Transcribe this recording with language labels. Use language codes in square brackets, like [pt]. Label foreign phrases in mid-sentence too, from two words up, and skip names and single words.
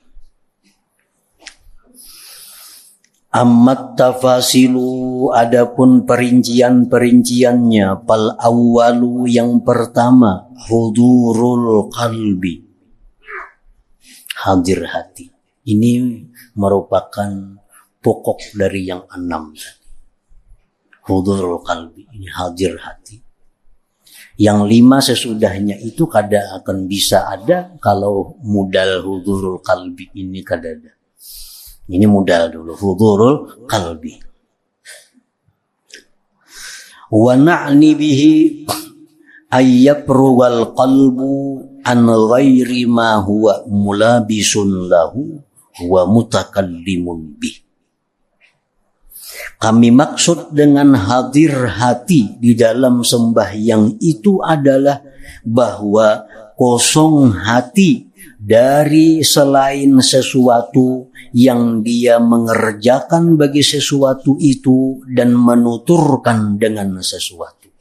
[ar] أما التفاصيل, [id] adapun perincian-perinciannya, [ar] فالأول, [id] yang pertama, [ar] حضور القلب, [id] hadir hati. Ini merupakan pokok dari yang 6. [ar] حضور القلب, [id] ini hadir hati. Yang 5 sesudahnya itu kada akan bisa ada kalau mudal [ar] حضور القلب [id] ini kada ada. Ini mudal dulu, [ar] حضور القلب. ونعني به أن يفرغ القلب عن غير ما هو ملابس له ومتكلم به. [id] Kami maksud dengan hadir hati di dalam sembahyang itu adalah bahwa kosong hati dari selain sesuatu yang dia mengerjakan bagi sesuatu itu dan menuturkan dengan sesuatu itu.